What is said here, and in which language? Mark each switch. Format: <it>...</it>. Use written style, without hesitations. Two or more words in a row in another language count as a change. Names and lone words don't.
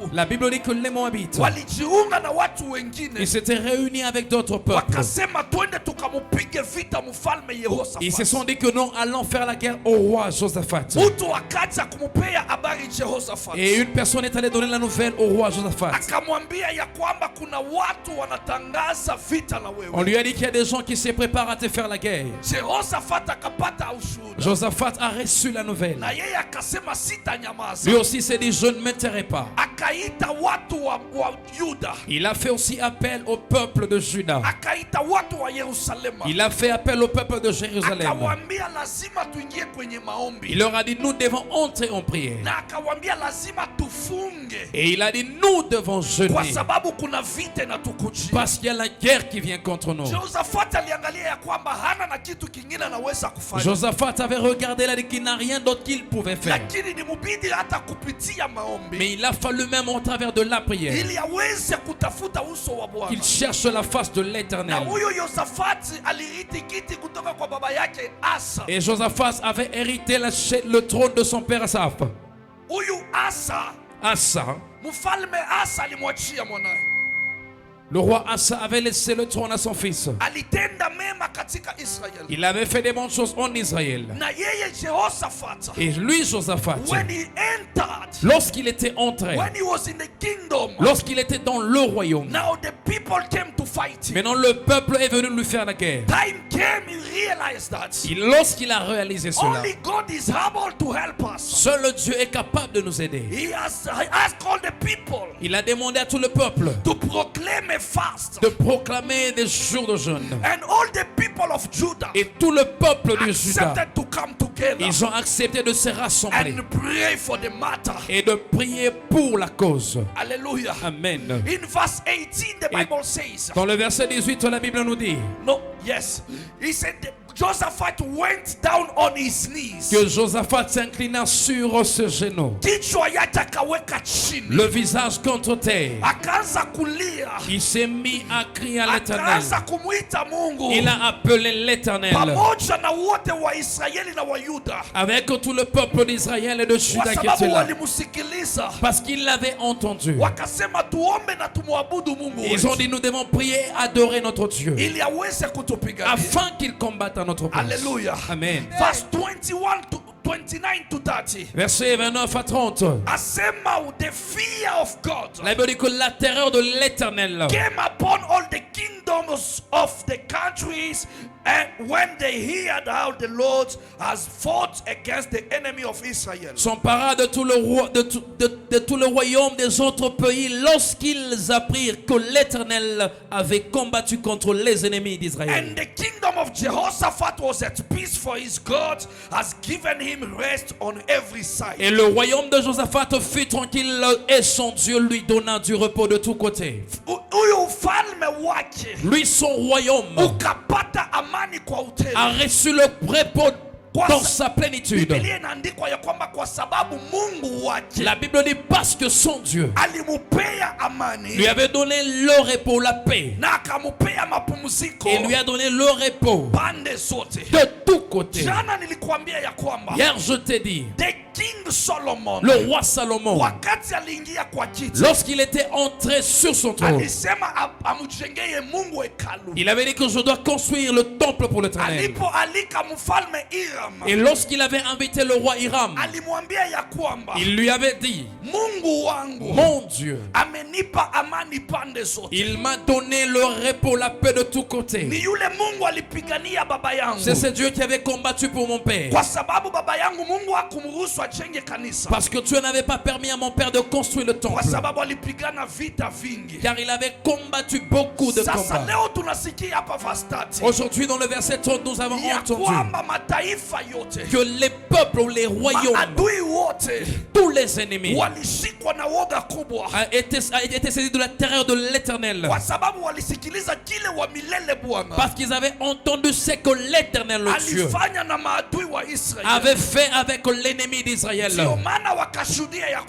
<fr>La Bible dit que les Moabites,</fr> <sw>walijiunga na watu wengine.</sw> <fr>ils s'étaient réunis avec d'autres peuples.</fr> <sw>Wakasema twende tukamupige vita mfalme Yehoshafat.</sw> <fr>Ils se sont dit que non, allons faire la guerre au roi Josaphat.</fr> <sw>Mtu akaja kumupea habari Jehoshafat.</sw> <fr>Et une personne est allée donner la nouvelle au roi Josaphat.</fr> <sw>Akamwambia ya kwamba kuna watu wanatangaza vita na</sw> <fr>On</fr> <sw>wewe.</sw> <fr>lui a dit qu'il y a des gens qui se préparent à te faire la guerre.</fr> <sw>Jehoshafat akapata ushuhuda.</sw> <fr>Josaphat a reçu la nouvelle.</fr> <sw>Na yeye akasema sitanyamaza.</sw> <fr>Lui aussi s'est dit, je ne me tairai pas.</fr> <sw>Akaita watu wa Yuda.</sw> <fr>Il a fait aussi appel au peuple de Juda.</fr> <sw>Akaita watu wa Yerusalema.</sw> <fr>Il a fait appel au peuple de Jérusalem.</fr> <sw>Akawaambia lazima tuingie kwenye maombi.</sw> <fr>Il leur a dit, nous devons entrer en prière.</fr> <sw>Na akawaambia lazima tufunge.</sw> <fr>Et il a dit, nous devons jeûner.</fr> <sw>Kwa sababu kuna vita inatukujia.</sw> <fr>Parce qu'il y a la guerre qui vient contre nous.</fr> <sw>Jehoshafat aliangalia ya kwamba hana na kitu kingine anaweza kufanya.</sw> <fr>Josaphat avait regardé là qu'il n'a rien d'autre qu'il pouvait faire.</fr> <sw>Lakini ni mubidi hata kupitia maombi.</sw> <fr>Mais il a fallu même au travers de la prière</fr> <sw>Ili aweze kutafuta uso wa Bwana.</sw> <fr>qu'il cherche la face de</fr> <sw>Na</sw> <fr>l'Éternel.</fr> <sw>huyo Yosafati alirithi kiti kutoka kwa baba yake Asa.</sw> <fr>Et Josaphat avait hérité le trône de son père Asaph.</fr> <sw>Huyu Asa, Asa, mfalme Asa alimwachia mwanae.</sw> <fr>le roi Asa avait laissé le trône à son fils.</fr> <sw>Alitenda mema katika Israeli.</sw> <fr>Il avait fait des bonnes choses en Israël.</fr> <sw>Na yeye Jehoshaphat,</sw> <fr>Et lui, Josaphat,</fr> <en>when he entered,</en> <fr>lorsqu'il était entré,</fr> <en>when he was in the kingdom,</en> <fr>lorsqu'il était dans le royaume,</fr> <en>now the people came to fight him.</en> <fr>maintenant le peuple est venu lui faire la guerre.</fr> <en>Time came, he realized that</en> <fr>Et lorsqu'il a réalisé cela,</fr> <en>only God is able to help us.</en> <fr>seul Dieu est capable de nous aider.</fr> <en>He has asked all the people</en> <fr>Il a demandé à tout le peuple</fr> <en>to proclaim a fast.</en> <fr>de proclamer des jours de jeûne.</fr> <en>And all the people of Judah</en> <fr>Et tout le peuple de Juda,</fr> <en>accepted to come together</en> <fr>ils ont accepté de se rassembler</fr> <en>and pray for the matter.</en> <fr>et de prier pour la cause.</fr> <en>Hallelujah. Amen. In verse 18, the Bible says,</en> <fr>Dans le verset 18, la Bible nous dit</fr> <en>no, yes, he said that Josaphat went down on his knees.</en> <fr>que Josaphat s'inclina sur ses genoux,</fr> <sw>Kichwa yake akaweka chini.</sw> <fr>le visage contre terre.</fr> <sw>Akaanza kulia.</sw> <fr>Il s'est mis à crier à l'Éternel.</fr> <sw>Akaanza kumuita Mungu.</sw> <fr>Il a appelé l'Éternel</fr> <sw>Pamoja na wote wa Israeli na wa Yuda.</sw> <fr>avec tout le peuple d'Israël et de</fr> <sw>Kwa</sw> <fr>Juda qui</fr> <sw>sababu</sw> <fr>était là.</fr> <sw>walimusikiliza.</sw> <fr>Parce qu'il l'avait entendu.</fr> <sw>Wakasema tuombe na tumwabudu Mungu</sw> <fr>Ils ont</fr> <sw>wetu.</sw> <fr>dit, nous devons prier, adorer notre Dieu,</fr> <sw>Ili aweze kutupigania.</sw> <fr>afin qu'il combatte à notre place. Alléluia. Amen.</fr> <en>Verse 21 to 29 to 30.</en> <fr>Versets 29 à 30.</fr> <en>Asema the fear of God</en> <fr>La Bible dit que la terreur de l'Éternel</fr> <en>came upon all the kingdoms of the countries, and when they heard how the Lord has fought against the enemy of Israel.</en> <fr>s'empara de tout le royaume des autres pays lorsqu'ils apprirent que l'Éternel avait combattu contre les ennemis d'Israël.</fr> <en>And the kingdom of Jehoshaphat was at peace, for his God has given him rest on every side.</en> <fr>Et le royaume de Josaphat fut tranquille et son Dieu lui donna du repos de tous côtés.</fr> <sw>Huyu ufalme wake</sw> <fr>Lui, son royaume</fr> <sw>ukapata amani kwa utele.</sw> <fr>a reçu le repos dans sa plénitude.</fr> <sw>Biblia inaandikwa ya kwamba kwa sababu Mungu wake</sw> <fr>La Bible dit parce que son Dieu</fr> <sw>alimupea amani</sw> <fr>lui avait donné le repos, la paix,</fr> <sw>na akamupea mapumziko</sw> <fr>et lui a donné le repos</fr> <sw>pande zote.</sw> <fr>de tous côtés.</fr> <sw>Jana nilikwambia ya kwamba</sw> <fr>Hier, je t'ai dit,</fr> <en>the King Solomon</en> <fr>le roi Salomon,</fr> <sw>wakati aliingia kwa kiti</sw> <fr>lorsqu'il était entré sur son trône,</fr> <sw>alisema amujengeye Mungu hekalu.</sw> <fr>il avait dit que je dois construire le temple pour l'Éternel.</fr> <sw>Alipoalika mfalme Hiram,</sw> <fr>Et lorsqu'il avait invité le roi Hiram,</fr> <sw>alimwambia ya kwamba</sw> <fr>il lui avait dit,</fr> <sw>Mungu wangu</sw> <fr>mon Dieu,</fr> <sw>amenipa amani pande zote.</sw> <fr>il m'a donné le repos, la paix de tous côtés.</fr> <sw>Ni yule Mungu alipigania baba yangu.</sw> <fr>C'est ce Dieu qui avait combattu pour mon père.</fr> <sw>Kwa sababu baba yangu Mungu hakumruhusu ajenge kanisa.</sw> <fr>Parce que Dieu n'avait pas permis à mon père de construire le</fr> <sw>Kwa</sw> <fr>temple.</fr> <sw>sababu alipigana vita vingi.</sw> <fr>Car il avait combattu beaucoup de</fr> <sw>Sasa</sw> <fr>combats.</fr> <sw>leo tunasikia hapa verse 30</sw> <fr>Aujourd'hui, dans le verset 30, nous avons</fr> <sw>ya</sw> <fr>entendu</fr> <sw>kwamba mataifa yote,</sw> <fr>que les peuples ou les royaumes,</fr> <sw>maadui wote wote</sw> <fr>tous les ennemis</fr> <sw>walishikwa na woga kubwa,</sw> <fr>a été saisis de la terreur de l'Éternel.</fr> <sw>kwa sababu walisikiliza kile wa milele Bwana</sw> <fr>Parce qu'ils avaient entendu ce que l'Éternel, le Dieu,</fr> <sw>alifanya na maadui wa Israeli.</sw> <fr>avait fait avec l'ennemi d'Israël.</fr> <sw>Ndio maana wakashuhudia ya</sw>